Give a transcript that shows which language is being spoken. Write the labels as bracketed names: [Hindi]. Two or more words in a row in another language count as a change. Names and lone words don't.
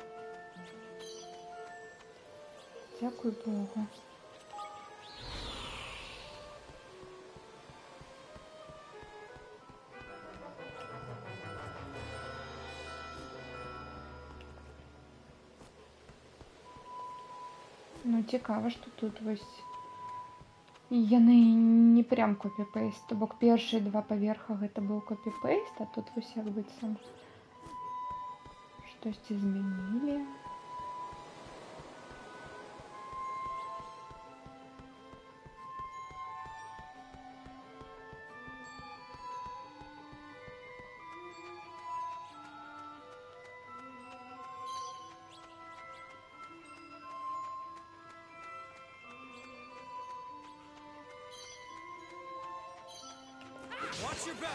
[Ukrainian] Дякую Богу. Ну, цікаво, [Belarusian] што тут вось яны не прям копі-пейст, то бок першыя два паверха гэта быў копі-пейст, а тут вось як быццам штосьці змянілі. [English] Watch your back.